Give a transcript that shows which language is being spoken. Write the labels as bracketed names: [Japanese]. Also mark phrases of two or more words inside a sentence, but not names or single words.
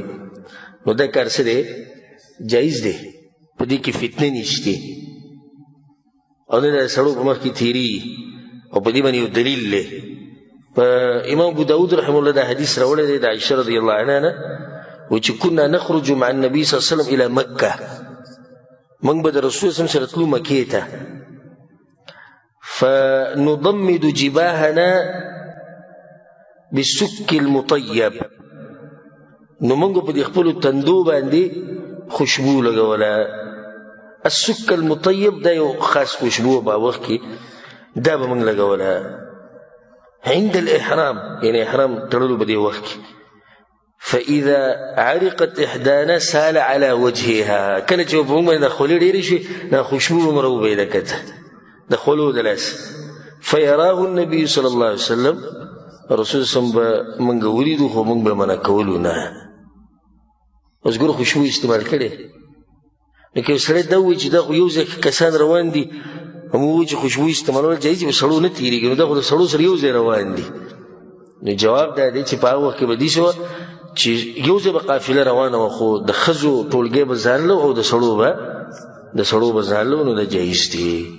[Pashto] نو دا کار څه دی؟ جایز دی، په دې کې فتنې نشتې او نه د سړو په مخ کې تېرېږي او په دې باندې یو دلیل دی. امام ابو داود [Arabic] رحمه الله [Pashto] دا حدیث راوړی دی د عائشة [Arabic] رضی الله عنها [Pashto] نه، وایي چې [Arabic] كنا نخرج مع النبي صلی الله علیه وسلم الى مکه، [Pashto] موږ به د رسول [Arabic] صلی الله علیه وسلم [Pashto] سره تلو مکې ته، [Arabic] فنضمد جباهنا بالسك المطيب، [Pashto] نو موږ په دې خپلو تندو باندې خوشبو لګوله. [Arabic] السك المطيب [Pashto] دا یو خاص خوشبو په وخت کې دا به موږ لګوله [Arabic] عند الإحرام، يعني إحرام [Pashto] تړلو په دې وخت کې. [Arabic] فإذا عرقت إحدانا سال على وجهها، [Pashto] کله چې په موږ باندې د خولې ډېرې شوې دا خوشبو به مو راوبهېده کته د خولو د لاسه. [Arabic] فيراه النبي صلى الله عليه وسلم، [Pashto] رسول [Arabic] صلی الله علیه وسلم [Pashto] به موږ ولیدو خو موږ به منع کولو نه. اوس ګوره خوشبو استعمال کړې، نو که یو سړی دا ووایي چې دا خو یو ځای کسان روان دي او موږ وایو چې خوشبو استعمالول جایز دي، په سړو نه تېرېږي، نو دا خو د سړو سره یو ځای روان دي. نو جواب دا دی چې په هغه وخت کې به دې شوه چې یو ځای به قافله روانه وه خو د ښځو ټولګی به ځانله او د سړو به ځانله، نو دا جایز دي.